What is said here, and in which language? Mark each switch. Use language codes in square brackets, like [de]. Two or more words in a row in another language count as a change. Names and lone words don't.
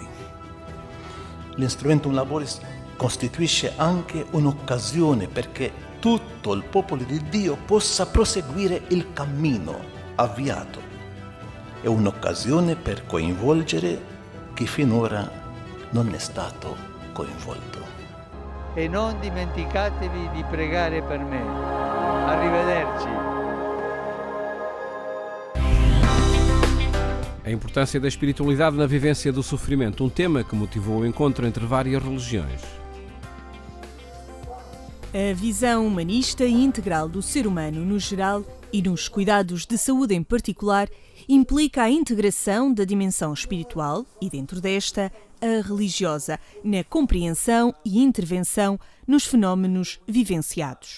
[it] L'Instrumentum Laboris costituisce anche un'occasione perché tutto il popolo di Dio possa proseguire il cammino avviato. È un'occasione per coinvolgere chi finora non è stato coinvolto. E non dimenticatevi di pregare per me. Arrivederci. [pt] A importância da espiritualidade na vivência do sofrimento, um tema que motivou o encontro entre várias religiões. A visão humanista e integral do ser humano no geral e nos cuidados de saúde em particular implica a integração da dimensão espiritual e, dentro desta, a religiosa, na compreensão e intervenção nos fenómenos vivenciados.